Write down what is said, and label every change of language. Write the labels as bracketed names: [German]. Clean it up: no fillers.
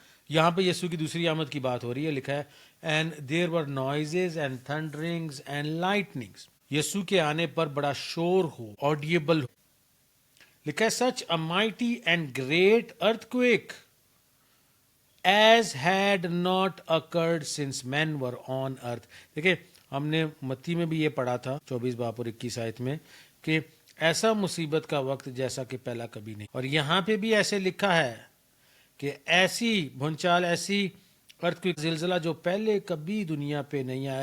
[Urdu] یہاں پہ یسوع کی دوسری آمد کی بات ہو رہی ہے, لکھا ہے [English] And there were noises and thunderings and lightnings. [Urdu] یسوع کے آنے پر بڑا شور ہو, audible ہو. لکھا ہے [English] such a mighty and great earthquake as had not occurred since men were on earth. [Urdu] دیکھیں ہم نے متی میں بھی یہ پڑھا تھا 24 باب اور 21 آیت میں کہ ایسا مصیبت کا وقت جیسا کہ پہلا کبھی نہیں. اور یہاں پہ بھی ایسے لکھا ہے کہ ایسی بھونچال, ایسی ارتھ زلزلہ جو پہلے کبھی دنیا پہ نہیں آیا.